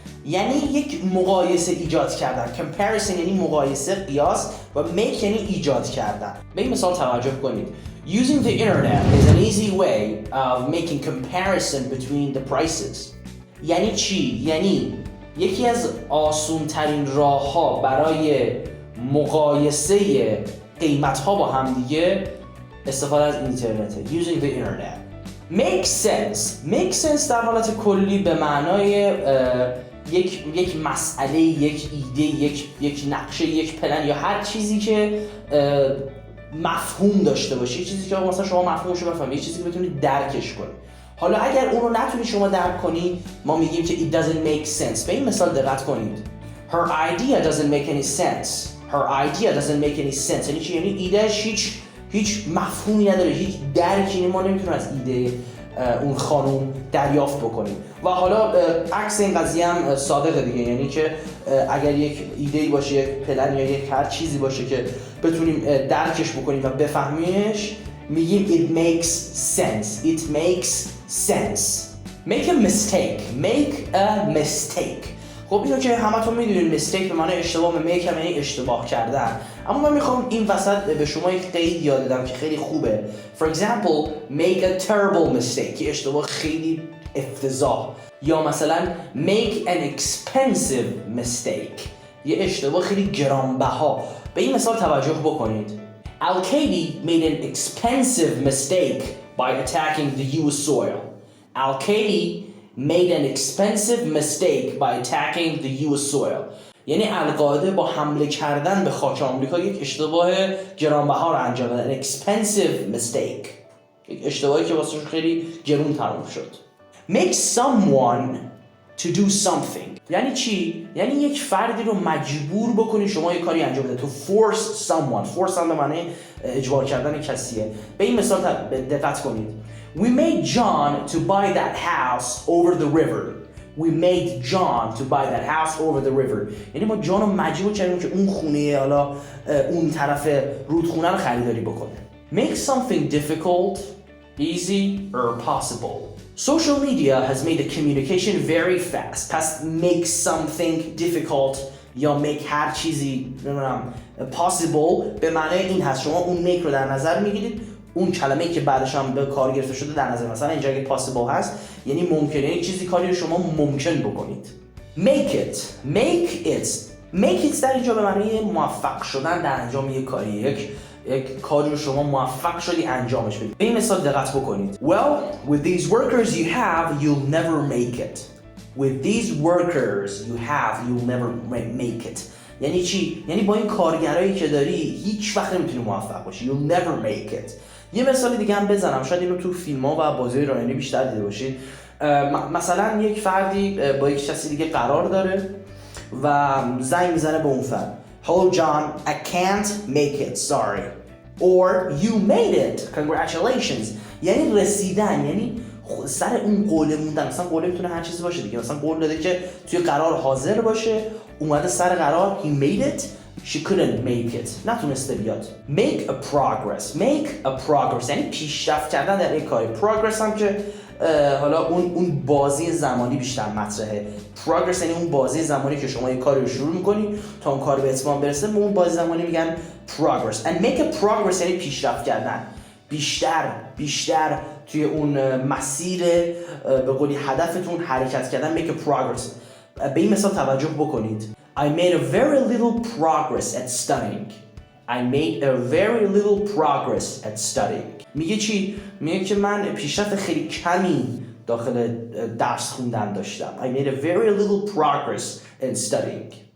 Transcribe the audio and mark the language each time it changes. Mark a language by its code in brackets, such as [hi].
[fa] یعنی یک مقایسه ایجاد کردن. comparison یعنی مقایسه، قیاس، و make یعنی ایجاد کردن. به این مثال توجه کنید. [en] Using the internet is an easy way of making comparison between the prices. [fa] یعنی چی؟ یعنی یکی از آسون ترین راه ها برای مقایسه قیمت ها با هم دیگه استفاده از اینترنته. [en] Using the internet. Make sense. [fa] Make sense در حالت کلی به معنای یک مسئله، یک ایده، یک نقشه، یک پلن یا هر چیزی که مفهوم داشته باشه، چیزی که مثلا شما مفهومش رو بفهمید، چیزی که بتونید درکش کنید. حالا اگر اون رو نتونید شما درک کنید، ما میگیم که [en] it doesn't make sense. [fa] به این مثال دقت کنید. [en] Her idea doesn't make any sense. Her idea doesn't make any sense. [fa] یعنی چی؟ یعنی ایدهش هیچ مفهومی نداره، هیچ درکی ما نمیتونیم از ایده اون خانم دریافت بکنیم. و حالا عکس این قضیه هم صادقه دیگه، یعنی که اگر یک ایده‌ای باشه، یک پلن یا یک هر چیزی باشه که بتونیم درکش بکنیم و بفهمیمش، میگیم [en] it makes sense. It makes sense. Make a mistake. Make a mistake. [fa] خب اینو که همتون میدونید mistake به معنی اشتباه، به make هم یعنی اشتباه کردن. اما من میخوام این وسط به شما یک قید یاد بدم که خیلی خوبه. [en] For example, make a terrible mistake. [fa] یه اشتباه خیلی افتضاح. [en] یا مثلا make an expensive mistake. [fa] یه اشتباه خیلی گرانبها. به این مثال توجه بکنید. [en] Al-Qaeda made an expensive mistake by attacking the US soil. Al-Qaeda made an expensive mistake by attacking the US soil. [fa] یعنی القاعده با حمله کردن به خاک آمریکا یک اشتباه گرانبها رو انجام داد. [en] An expensive mistake. [fa] یک اشتباهی که واسه خیلی گرون تموم شد. [en] Make someone to do something. [fa] یعنی چی؟ یعنی یک فردی رو مجبور بکنی شما یک کاری انجام بده. [en] To force someone. [fa] Force هم به معنی اجبار کردن کسیه. به این مثال دقت کنید. [en] We made John to buy that house over the river. We made John to buy that house over the river. [fa] یعنی ما جان رو مجبور کردیم که اون خونه، حالا اون طرف رودخونه رو خریداری بکنه. [en] Make something difficult, easy or possible. Social media has made the communication very fast. [fa] پس make something difficult یا make هر چیزی possible به معنی این هست. شما اون make رو در نظر میگیرید، اون کلمه‌ای که بعدش هم به کار گرفته شده در نظر. مثلا اینجا اگه possible هست یعنی ممکنه، یعنی چیزی کاری رو شما ممکن بکنید. make it در اینجا به معنی موفق شدن در انجام یک کاری، یک کاری رو شما موفق شدی انجامش بدید. به این مثال دقت بکنید. [en] Well, with these workers you have, you'll never make it. With these workers you have, you'll never make it. [fa] یعنی چی؟ یعنی با این کارگرایی که داری هیچ وقت نمیتونی موفق باشی. [en] You'll never make it. [fa] یه مثال دیگه هم بزنم، شاید اینو تو فیلم‌ها و بازی رایانه‌ای بیشتر دیده باشید. مثلا یک فردی با یک کسی دیگه قرار داره و زنگ میزنه به اون فرد. [en] Hello John, I can't make it, sorry. Or you made it, congratulations. [fa] یعنی رسیدن، یعنی سر اون قول موندن. مثلا قول میتونه هر چیزی باشه دیگه. مثلا قول داده که توی قرار حاضر باشه، اومده سر قرار. [en] He made it, she couldn't make it. [fa] نتونسته بیاد. [en] Make a progress [fa] یعنی پیشرفت کردن در یک کاری. Progress هم که حالا اون بازی زمانی بیشتر مطرحه. Progress یعنی اون بازی زمانی که شما یک کاری رو شروع میکنی تا اون کار به اتمام برسه، به اون بازی زمانی میگن progress. [en] And make a progress [fa] یعنی پیشرفت کردن. بیشتر توی اون مسیر به قولی هدفتون حرکت کردن. [en] Make a progress. [fa] به این مثال توجه بکنید. [en] I made a very little progress at studying. I made a very little progress at studying. [fa] میگه چی؟ میگه که من پیشرفت خیلی کمی داخل درس خوندن داشتم. I made a very little progress in studying.